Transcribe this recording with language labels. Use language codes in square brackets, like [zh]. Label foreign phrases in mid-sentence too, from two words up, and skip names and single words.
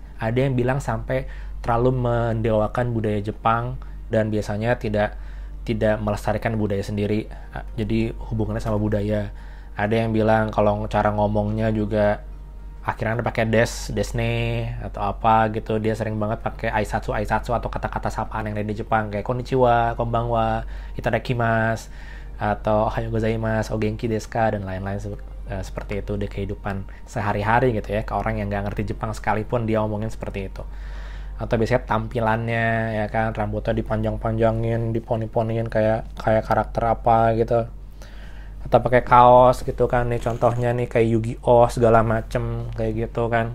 [id] Ada yang bilang sampai terlalu mendewakan budaya Jepang dan biasanya tidak melestarikan budaya sendiri, jadi hubungannya sama budaya. Ada yang bilang kalau cara ngomongnya juga akhirnya pakai desne atau apa gitu, dia sering banget pakai aisatsu atau kata-kata sapaan yang ada di Jepang kayak [ja] こんにちは、こんばんは、いただきます, [id] atau [ja] おはようございます、お元気ですか, [id] dan lain-lain seperti itu di kehidupan sehari-hari gitu ya, ke orang yang nggak ngerti Jepang sekalipun dia omongin seperti itu. Atau biasanya tampilannya ya kan, rambutnya dipanjang-panjangin, diponi-poniin kayak karakter apa gitu, atau pakai kaos gitu kan nih, contohnya nih kayak Yu-Gi-Oh segala macem kayak gitu kan.